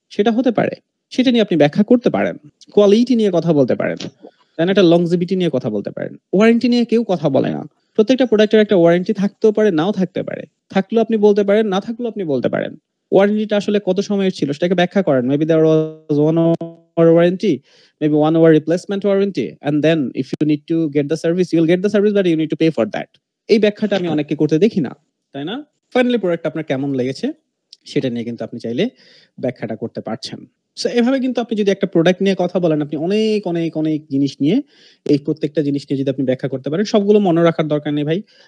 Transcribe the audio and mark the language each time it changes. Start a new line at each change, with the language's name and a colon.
Bangla: সেটা হতে পারে। সেটা নিয়ে আপনি ব্যাখ্যা করতে পারেন। কোয়ালিটি নিয়ে কথা বলতে পারেন। দেন একটা লংজিভিটি নিয়ে কথা বলতে পারেন। ওয়ারেন্টি নিয়ে কেউ কথা বলে না। প্রত্যেকটা প্রোডাক্টের একটা ওয়ারেন্টি থাকতেও পারে, নাও থাকতে পারে। থাকলেও আপনি বলতে পারেন, না থাকলেও আপনি বলতে পারেন। ওয়ারেন্টিটা আসলে কত সময়ের ছিল সেটাকে ব্যাখ্যা করেন।
English: Maybe there was 1 hour warranty, maybe 1 hour replacement warranty, and then if you need to get the service, you will get the service, but you need to pay for that.
Bangla: এই ব্যাখ্যাটা আমি অনেককে করতে দেখি না, তাই না? ফাইনালি প্রোডাক্ট আপনার কেমন লেগেছে, সেটা নিয়ে কিন্তু আপনি চাইলে ব্যাখ্যাটা করতে পারছেন। সো এভাবে কিন্তু আপনি যদি একটা প্রোডাক্ট নিয়ে কথা বলেন, আপনি অনেক অনেক অনেক জিনিস নিয়ে, এই প্রত্যেকটা জিনিস নিয়ে যদি আপনি ব্যাখ্যা করতে পারেন, সবগুলো মনে রাখার দরকার নেই ভাই।